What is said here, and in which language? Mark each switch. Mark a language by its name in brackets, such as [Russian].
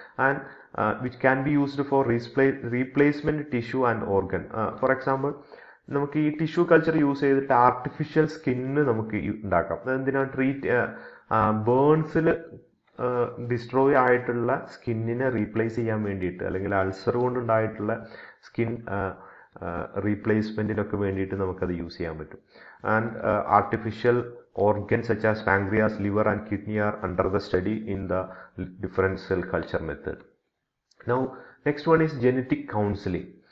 [English] And which can be used for replacement tissue and organ. For example, [Malayalam] നമുക്ക് ഈ tissue culture use ചെയ്തിട്ട് artificial skin നമുക്ക് ഉണ്ടാക്കാം. അതെന്തിനാണ്? ബേൺസിൽ ഡിസ്ട്രോയ് ആയിട്ടുള്ള സ്കിന്നിനെ റീപ്ലേസ് ചെയ്യാൻ വേണ്ടിയിട്ട്, അല്ലെങ്കിൽ അൾസർ കൊണ്ടുണ്ടായിട്ടുള്ള സ്കിൻ റീപ്ലേസ്മെന്റിനൊക്കെ വേണ്ടിയിട്ട് നമുക്കത് യൂസ് ചെയ്യാൻ പറ്റും. [English] And artificial organs such as pancreas, liver and kidney are under the study in the different cell culture method. Now next one is genetic counseling.